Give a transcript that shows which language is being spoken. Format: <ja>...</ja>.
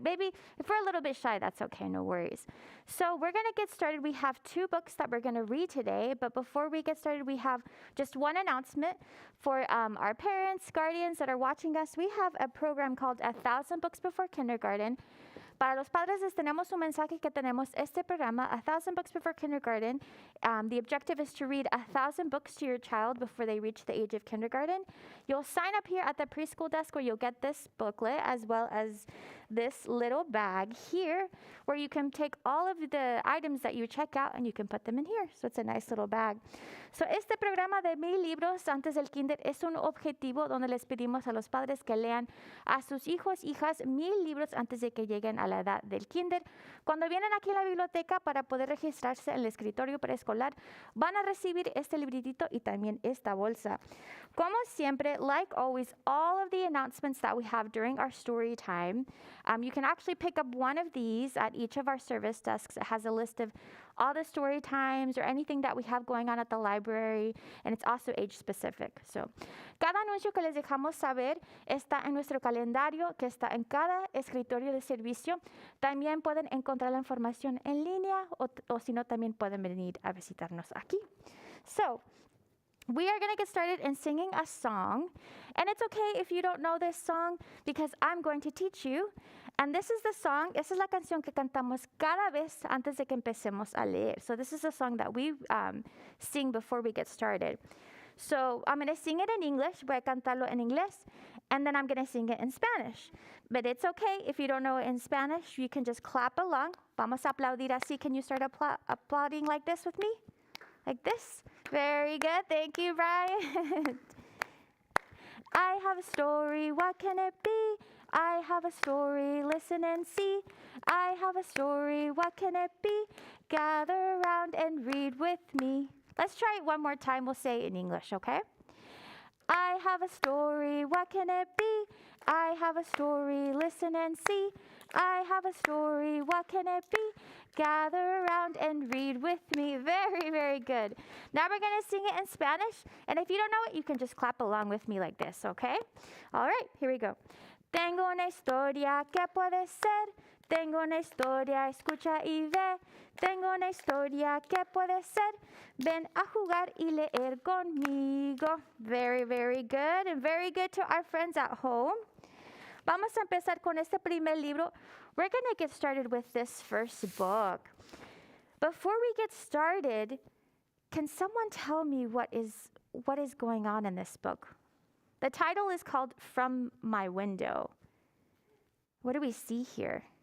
<en>Maybe if we're a little bit shy, that's okay. No worries. So we're going to get started. We have 2 books that we're going to read today. But before we get started, we have just one announcement for our parents, guardians that are watching us. We have a program called 1,000 Books Before Kindergarten.</en> <es>Para los padres les tenemos un mensaje que tenemos este programa, 1,000 Books Before Kindergarten.</es> <en>The objective is to read 1,000 books to your child before they reach the age of kindergarten. You'll sign up here at the preschool desk where you'll get this booklet as well as this little bag here where you can take all of the items that you check out and you can put them in here. So it's a nice little bag.</en> <es>So este programa de 1,000 libros antes del kinder es un objetivo donde les pedimos a los padres que lean a sus hijos, hijas, 1,000 libros antes de que lleguen a la edad del kinder. Cuando vienen aquí a la biblioteca para poder registrarse en el escritorio preescolar, van a recibir este libritito y también esta bolsa. Como siempre,</es> <en>like always, all of the announcements that we have during our story time, you can actually pick up one of these at each of our service desks. It has a list of all the story times or anything that we have going on at the library, and it's also age specific.</en> <es>So, cada anuncio que les dejamos saber está en nuestro calendario, que está en cada escritorio de servicio. También pueden encontrar la información en línea o si no, también pueden venir a visitarnos aquí.</es> <en>So, we are going to get started in singing a song. And it's okay if you don't know this song because I'm going to teach you. And this is the song,</en> <es>esa es la canción que cantamos cada vez antes de que empecemos a leer.</es> <en>So this is a song that we sing before we get started. So I'm going to sing it in English,</en> <es>voy a cantarlo en inglés,</es> <en>and then I'm going to sing it in Spanish. But it's okay if you don't know it in Spanish, you can just clap along.</en> <es>Vamos a aplaudir así.</es> <en>Can you start applauding like this with me? Like this? Very good. Thank you, Brian. I have a story, what can it be? I have a story, listen and see. I have a story, what can it be? Gather around and read with me. Let's try it one more time. We'll say it in English, okay? I have a story, what can it be? I have a story, listen and see. I have a story, what can it be? Gather around and read with me. Very, very good. Now we're going to sing it in Spanish. And if you don't know it, you can just clap along with me like this, okay? All right, here we go.</en> <es>Tengo una historia que puede ser. Tengo una historia, escucha y ve. Tengo una historia que puede ser. Ven a jugar y leer conmigo.</es> <en>Very, very good. And very good to our friends at home.</en> <es>Vamos a empezar con este primer libro.</es> <en>We're going to get started with this first book. Before we get started, can someone tell me what is going on in this book? The title is called From My Window. What do we see here?</en>